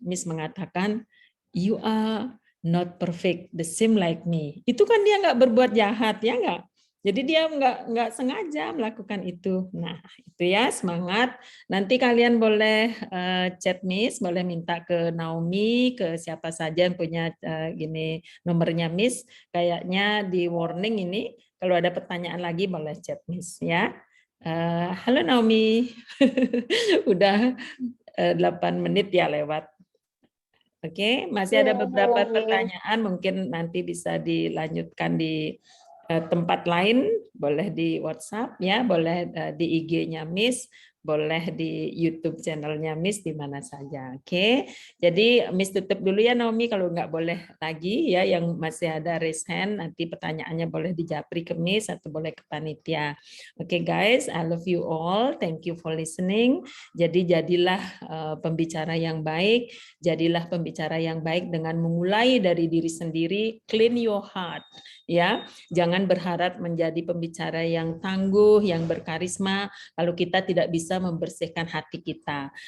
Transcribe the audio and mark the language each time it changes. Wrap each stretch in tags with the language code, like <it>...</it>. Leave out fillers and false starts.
<id>Miss mengatakan,</id> <en>you are not perfect, the same like me.</en> <id>Itu kan dia nggak berbuat jahat, ya nggak? Jadi dia nggak sengaja melakukan itu. Nah, itu ya, semangat. Nanti kalian boleh chat Miss, boleh minta ke Naomi, ke siapa saja yang punya gini nomornya Miss. Kayaknya di warning ini, kalau ada pertanyaan lagi boleh chat Miss ya. Halo Naomi, udah 8 menit ya lewat. Oke, masih ada beberapa pertanyaan, mungkin nanti bisa dilanjutkan di tempat lain, boleh di WhatsApp ya, boleh di IG-nya Miss, boleh di YouTube channelnya Miss, di mana saja. Oke, jadi Miss tutup dulu ya Naomi, kalau nggak boleh lagi ya, yang masih ada raise hand, nanti pertanyaannya boleh dijapri ke Miss atau boleh ke panitia.</id> <en>Oke guys, I love you all, thank you for listening.</en> <id>Jadi jadilah pembicara yang baik, jadilah pembicara yang baik dengan memulai dari diri sendiri,</id> <en>clean your heart.</en> <id>Ya, jangan berharap menjadi pembicara yang tangguh, yang berkarisma, kalau kita tidak bisa membersihkan hati kita.</id>